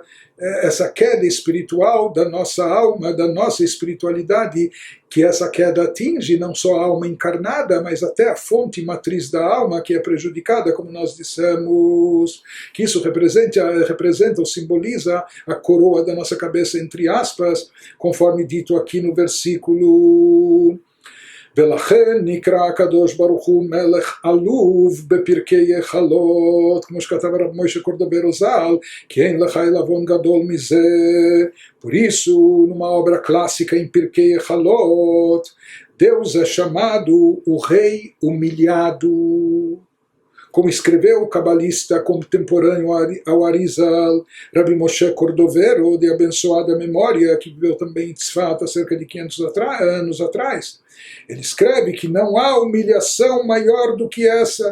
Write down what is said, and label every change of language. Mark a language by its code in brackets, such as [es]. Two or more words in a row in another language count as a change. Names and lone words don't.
[pt] Essa queda espiritual da nossa alma, da nossa espiritualidade, que essa queda atinge não só a alma encarnada, mas até a fonte matriz da alma, que é prejudicada, como nós dissemos, que isso representa ou simboliza a coroa da nossa cabeça, entre aspas, conforme dito aqui no versículo. [he] ולכן נקרא הקדוש ברוך הוא מלך עלוב בפרקי חלות, כמו שכתב הרב מוישה קורדוברו ז"ל, כי אין לך עלבון גדול מזה. [pt] Por isso, numa obra clássica em Pirkei Halot, Deus é chamado o Rei Humilhado. Como escreveu o cabalista contemporâneo ao Arizal, Rabbi Moshe Cordovero, de abençoada memória, que viveu também em Tzfat há cerca de 500 anos atrás, ele escreve que não há humilhação maior do que essa.